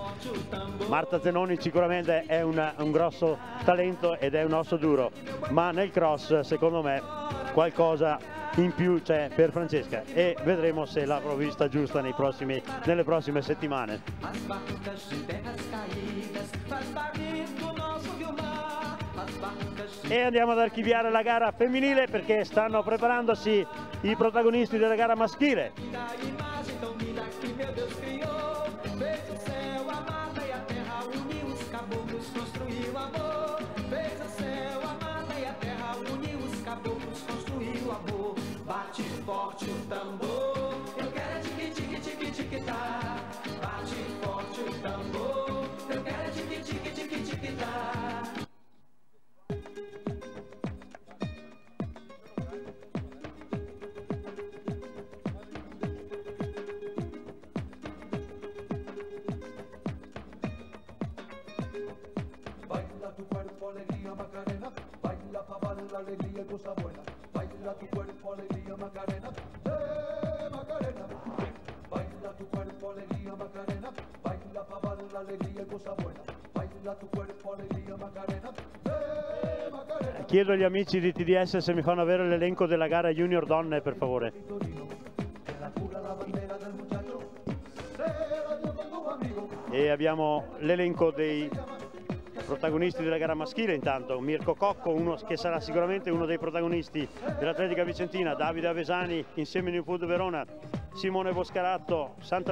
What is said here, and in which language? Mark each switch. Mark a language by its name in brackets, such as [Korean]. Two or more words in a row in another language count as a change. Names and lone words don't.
[Italian] Marta Zenoni sicuramente è un grosso talento ed è un osso duro, ma nel cross secondo me qualcosa in più c'è per Francesca e vedremo se l'avrò vista giusta nelle prossime settimane. E andiamo ad archiviare la gara femminile perché stanno preparandosi i protagonisti della gara maschile. [Portuguese] Bate forte o tambor, eu quero tique tique tique tique tá. Bate forte o tambor, eu quero tique tique tique tique tá. [Spanish] Baila tu cuerpo alegría Macarena, baila pa' bailar la alegría y cosa buena. Baila tu cuerpo alegría Macarena, Macarena. Baila tu cuerpo alegría Macarena, baila pa' bailar la alegría y cosa buena. Baila tu cuerpo alegría Macarena, Macarena. [Italian] Chiedo agli amici di TDS se mi fanno avere l'elenco della gara Junior Donne per favore. E abbiamo l'elenco dei protagonisti della gara maschile. Intanto Mirko Cocco, che sarà sicuramente uno dei protagonisti dell'Atletica Vicentina, Davide Avesani insieme a New Food Verona, Simone Boscaratto, Santa